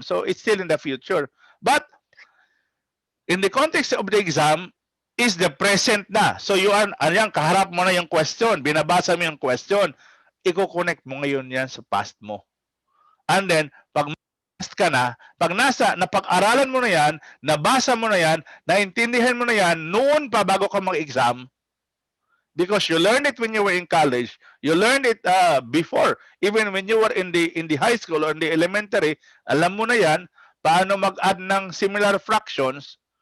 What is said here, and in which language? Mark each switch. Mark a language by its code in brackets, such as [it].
[en] So, it's still in the future. But, in the context of the exam, is the present na. [tl] So, ayan, kaharap mo na yung question. Binabasa mo yung question. Iko-connect mo ngayon yan sa past mo. And then, pag past ka na, pag napag-aralan mo na yan, nabasa mo na yan, naintindihan mo na yan, noon pa bago ka mag-exam, [en] because you learned it when you were in college, you learned it before, even when you were in the high school or in the elementary, [tl] alam mo na yan, paano mag-add ng similar fractions.